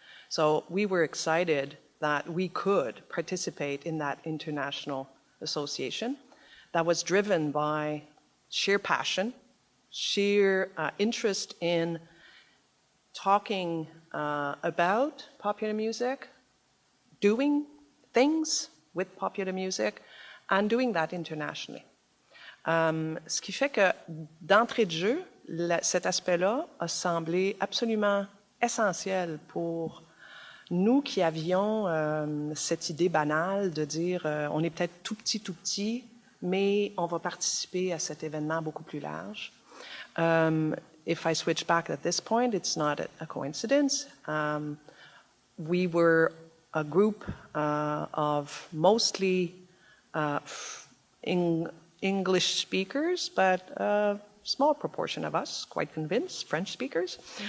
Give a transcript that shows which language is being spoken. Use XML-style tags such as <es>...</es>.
<en>So we were excited that we could participate in that international association that was driven by sheer passion, sheer interest in talking about popular music, doing things with popular music, and doing that internationally.</en> <fr>Ce qui fait que, d'entrée de jeu, cet aspect-là a semblé absolument essentiel pour nous qui avions cette idée banale de dire on est peut-être tout petit, mais on va participer à cet événement beaucoup plus large.</fr> <en>If I switch back at this point, it's not a coincidence. We were a group of mostly English speakers, but a small proportion of us, quite convinced, French speakers.</en>